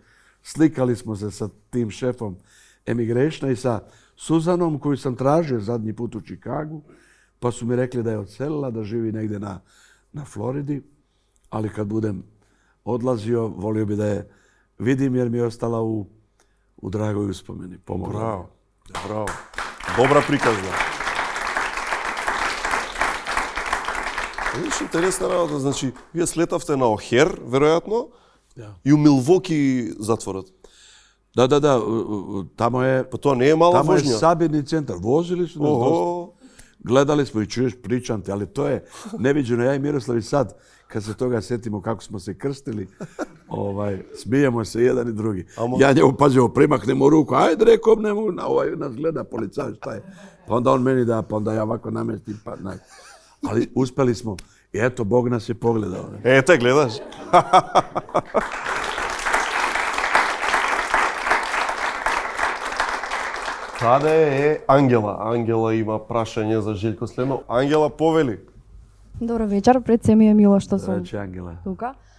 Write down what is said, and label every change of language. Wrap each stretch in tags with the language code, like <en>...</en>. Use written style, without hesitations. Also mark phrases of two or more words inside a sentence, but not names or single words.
<sr>Slikali smo se sa tim šefom Emigrationa i sa Suzanom, koju sam tražio zadnji put u Čikagu, pa su mi rekli da je odselila, da živi negdje na Floridi, ali kad budem odlazio, volio bi da je vidim jer mi je ostala u dragoj uspomeni.</sr> <mk>Bravo. Dobra приказна. Виж, интересна работа. Значи, вие слетавте на Охер, веројатно, и у Милвоки затворот. Да.</mk> <sr>Tamo je... Pa to nije mala vožnja. Tamo je sabirni centar. Vozili su nas dosta. Gledali smo i čuješ, pričam te, ali to je neviđeno. Ja i Miroslav i sad, kad se toga sjetimo kako smo se krstili, smijemo se jedan i drugi. Ja njemu pazimo, primaknemo ruku, ajde rekobnemo, nas gleda policajac, šta je? Pa onda on meni da, pa onda ja ovako namestim, pa naj. Ali uspeli smo. I eto, Bog nas je pogledao. Te gledaš.</sr> <mk>Каде е Ангела? Ангела има прашање за Желјко следно. Ангела, повели. Добро вечер, пред се ми е мило што сум тука.</mk>